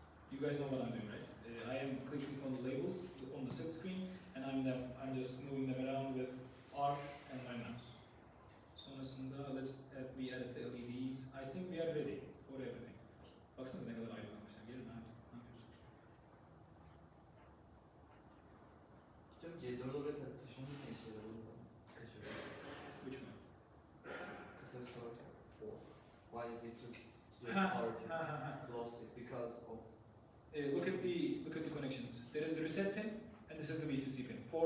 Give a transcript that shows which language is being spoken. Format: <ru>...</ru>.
<en>You guys know what I'm doing, right? I am clicking on the labels on the set screen, and I'm just moving them around with R and my mouse.</en> <tr>Sonrasında</tr> <en>we added the LEDs. I think we are ready for everything.</en> <tr>Baksana ne kadar aydınlanmışlar. Gelin abi. Ne yapıyorsunuz? Hocam C4'ü oraya taşımanız ne işe yarıyor? Kaçıyor.</tr> <en>Which one? Capacitor 4. Why we took it to the power pin? Closed it because of Look at the connections. There is the reset pin, and this is the VCC pin. 4</en>